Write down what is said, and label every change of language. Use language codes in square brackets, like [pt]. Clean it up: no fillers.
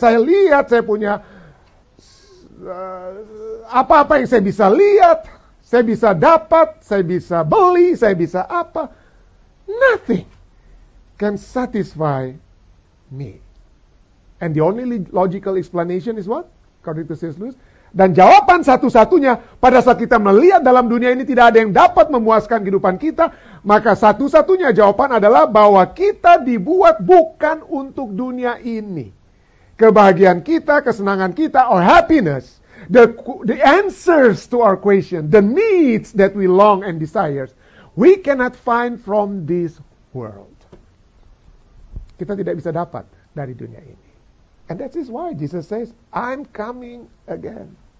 [id] Saya lihat saya punya apa-apa yang saya bisa lihat. Saya bisa dapat. Saya bisa beli. Saya bisa apa. [en] Nothing can satisfy me. And the only logical explanation is what? According to C.S. Lewis. [id] Dan jawaban satu-satunya pada saat kita melihat dalam dunia ini tidak ada yang dapat memuaskan kehidupan kita, maka satu-satunya jawaban adalah bahwa kita dibuat bukan untuk dunia ini. Kebahagiaan kita, kesenangan kita, [en] our happiness, the answers to our question, the needs that we long and desires, we cannot find from this world. [id] Kita tidak bisa dapat dari dunia ini. [en] And that is why Jesus says, I'm coming again.